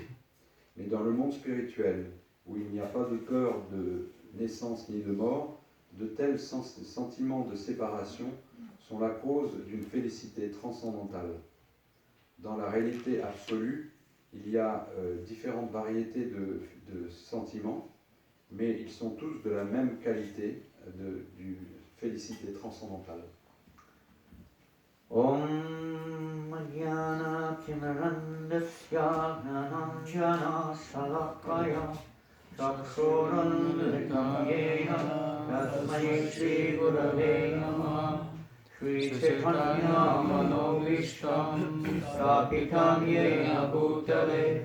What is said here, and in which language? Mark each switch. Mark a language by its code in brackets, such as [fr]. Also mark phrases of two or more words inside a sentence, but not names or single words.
[fr] Mais dans le monde spirituel, où il n'y a pas de peur de naissance ni de mort, de tels sentiments de séparation sont la cause d'une félicité transcendantale. Dans la réalité absolue, il y a différentes variétés de sentiments, mais ils sont tous de la même qualité d'une félicité transcendantale. [sa] ॐ अज्ञान तिमिरान्धस्य ज्ञानाञ्जन शलाकया चक्षुरुन्मीलितं येन तस्मै श्री गुरवे नमः श्री चैतन्य मनोऽभीष्टं स्थापितं येन भूतले